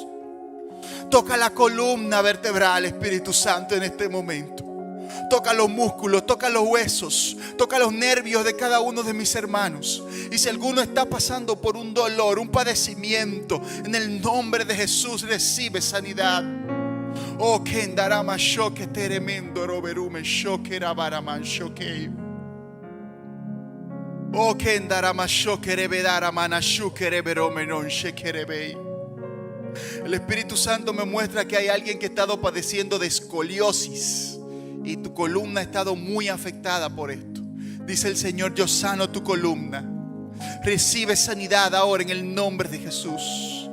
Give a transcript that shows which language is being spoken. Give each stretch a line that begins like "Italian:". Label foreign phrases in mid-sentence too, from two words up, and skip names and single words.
Spanish: Toca la columna vertebral, Espíritu Santo, en este momento. Toca los músculos, toca los huesos, toca los nervios de cada uno de mis hermanos. Y si alguno está pasando por un dolor, un padecimiento, en el nombre de Jesús recibe sanidad. Oh, que endarama shoke tremendo roberume shoke rabaraman shoke. Oh, que endarama shoke rebedara manashuke reberome non shekerebei. El Espíritu Santo me muestra que hay alguien que ha estado padeciendo de escoliosis y tu columna ha estado muy afectada por esto. Dice el Señor: yo sano tu columna. Recibe sanidad ahora en el nombre de Jesús.